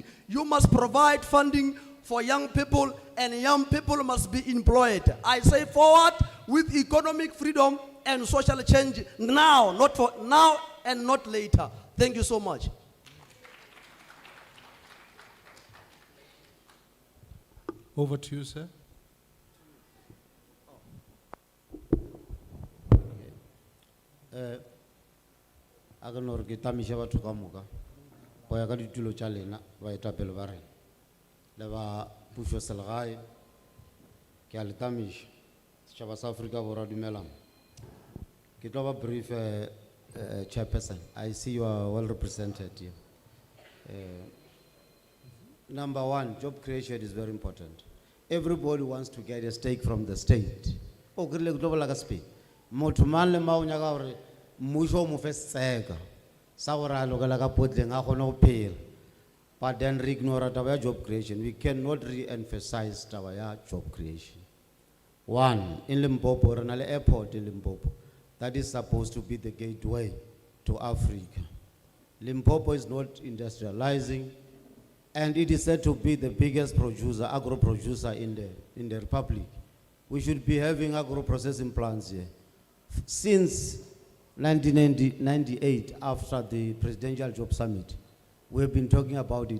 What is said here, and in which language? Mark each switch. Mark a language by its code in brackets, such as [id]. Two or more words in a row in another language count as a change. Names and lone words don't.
[en] You must provide funding for young people, and young people must be employed. I say forward with economic freedom and social change now, not for now and not later. Thank you so much. Over to you, sir. [nso] A ka no re ke tamiša batho ka moka go ya ka ditulo tša lena baetapele ba rena le ba pušo selegae ke a le tamiša setšhaba sa Afrika Borwa dumelang ke tlo ba [en] brief chairperson. I see you are well represented here. Number one, job creation is very important. Everybody wants to get a stake from the state. [nso] O krile ke tlo bola ka speed motho mang le mang o nyaka gore mmušo o mo fe setseka sa gore a lokela ka potleng a kgone go phela. [en] But then re ignore [nso] taba ya [en] job creation. We cannot re-emphasize [nso] taba ya [en] job creation. One, in Limpopo, [nso] re na le [en] airport in Limpopo that is supposed to be the gateway to Africa. Limpopo is not industrializing, and it is said to be the biggest producer, agro producer in the Republic. We should be having agro processing plants here Since 1998, after the Presidential Job Summit, we have been talking about it.